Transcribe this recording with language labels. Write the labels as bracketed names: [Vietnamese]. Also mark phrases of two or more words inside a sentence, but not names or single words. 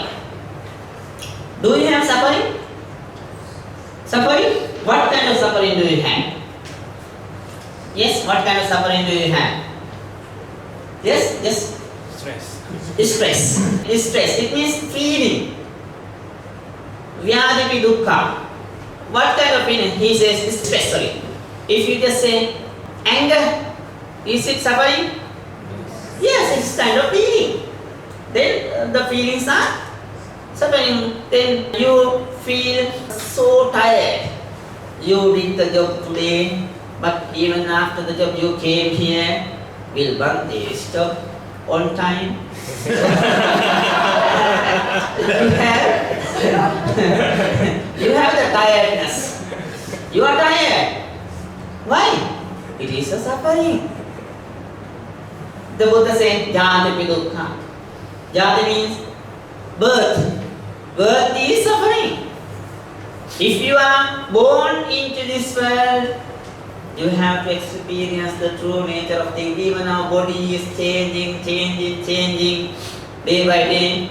[English] Do you have suffering? Suffering? What kind of suffering do you have? Yes, what kind of suffering do you have? Yes, yes. Stress. Stress. It means feeling. [Pali] Vyadhipi dukkha. [English] What kind of feeling? He says stress. Sorry. If you just say anger, is it suffering? Yes, it's kind of feeling. Then the feelings are suffering. Then you feel so tired. You did the job today, but even after the job you came here, will Bhante stop on time? you have the tiredness. You are tired. Why? It is a suffering. The Buddha said, [Pali] Jati dukkha. [English] Jati means birth. Birth is suffering. If you are born into this world, you have to experience the true nature of things. Even our body is changing day by day.